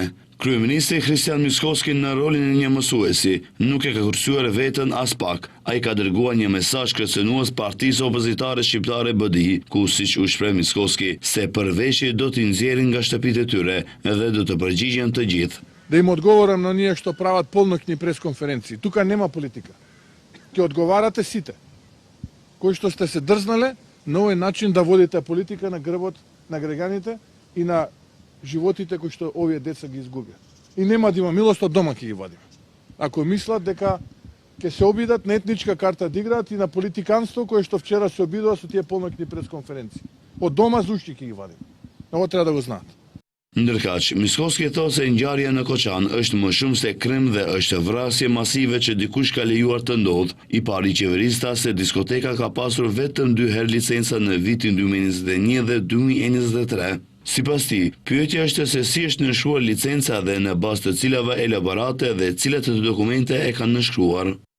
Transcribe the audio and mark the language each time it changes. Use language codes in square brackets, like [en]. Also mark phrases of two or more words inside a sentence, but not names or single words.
[sq] Kryeministri Hristian Mickoski në rolin e një mësuesi nuk e ka kërcyer veten as pak. Ai ka dërguar një mesazh kërcënues partisë opozitare shqiptare BDI, ku siç u shpreh Mickoski, se përveshje do t'i nxjerrin nga shtëpitë e tyre dhe do të përgjigjen të gjithë. [mk] Да им одговорам на ние што прават полноќни пресконференции. Тука нема политика. Ќе одговарате сите, кои што сте се дрзнале на овој начин да водите политика на грбот на граѓаните и на животите кои што овие деца ги изгубија. И нема да има милост, од дома ќе ги вадиме. Ако мислат дека ќе се обидат на етничка карта да играат и на политиканство кое што вчера се обидува со тие полноќни пресконференции. Од дома зушти ќе ги вадиме. Ово треба да го знаат. [sq] Ndërkaq, Mickoski thot se ngjarja në Koçan është më shumë se krim dhe është vrasje masive që dikush ka lejuar të ndodhë. I pari qeverisë tha se diskoteka ka pasur vetëm 2 herë licenca në vitin 2021 dhe 2023. Sipas tij, pyetja është se si është nënshkruar licenca dhe në bazë të cilave elaborate dhe cilat të dokumente e kanë nënshkruar.